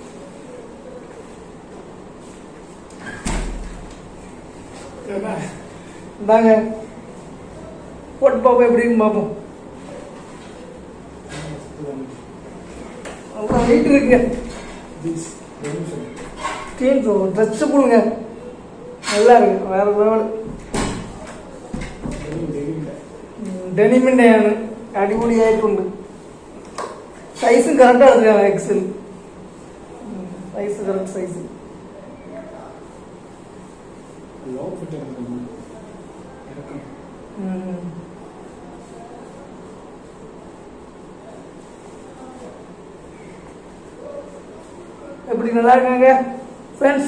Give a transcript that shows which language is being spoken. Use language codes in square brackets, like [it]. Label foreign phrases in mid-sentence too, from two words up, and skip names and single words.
[ta] இந்தாங்க போட்டு பார்ப்போம், எப்படி இருக்குன்னு பார்ப்போம். அவ்வளோ வெயிட் இருக்குங்க. ட்ரெஸ் போடுங்க, நல்லா இருக்கு, வேற லெவல். [ml] ഡെനിമിൻ്റെയാണ്, അടിപൊളിയായിട്ടുണ്ട്. സൈസും കറക്റ്റ് എടുത്തിട്ടാണ്, [en] XL size, correct size. [ta] எப்படி நல்லா இருக்காங்க ஃப்ரெண்ட்ஸ்?